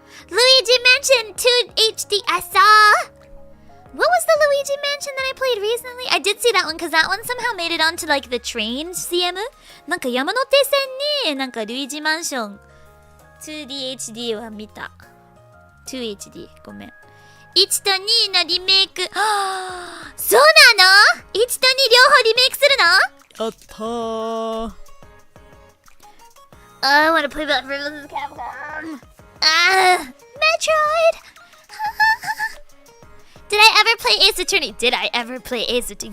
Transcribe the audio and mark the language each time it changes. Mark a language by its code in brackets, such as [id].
[en] Luigi Mansion 2 HD. I saw. What was the Luigi Mansion that I played recently? I did see that one because that one somehow made it onto like the train CM. [ja] なんか山手線になんかルイージマンション 2D HD は見た。 2HD ごめん。1と2のリメイク。そうなの ?1 と2両方リメイクするのやったー。 [en] I want to play that for Capcom. Metroid! Did I ever play Ace Attorney? Did I ever play Ace Attorney?